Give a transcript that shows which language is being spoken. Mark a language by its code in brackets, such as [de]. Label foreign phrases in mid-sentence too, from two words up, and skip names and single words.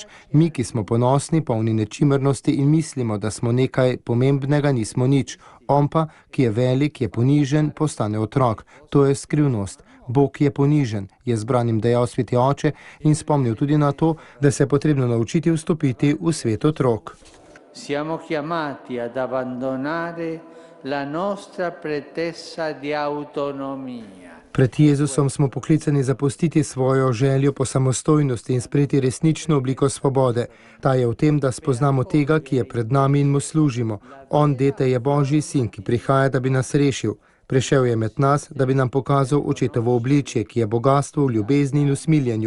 [sl] Mi, ki smo ponosni, polni nečimrnosti in mislimo, da smo nekaj pomembnega, nismo nič. On pa, ki je velik, je ponižen, postane otrok. To je skrivnost. Bog je ponižen, je z branim dejal sveti oče in spomnil tudi na to, da se je potrebno naučiti vstopiti v svet otrok. [it] Siamo chiamati ad abbandonare la nostra pretesa di autonomia. [sl] Pred Jezusom smo poklicani zapustiti svojo željo po samostojnosti in sprejeti resnično obliko svobode. Ta je v tem, da spoznamo tega, ki je pred nami in mu služimo. On, dete, je Božji sin, ki prihaja, da bi nas rešil. Prišel je med nas, da bi nam pokazal očetovo obličje, ki je bogastvo v ljubezni in usmiljenju.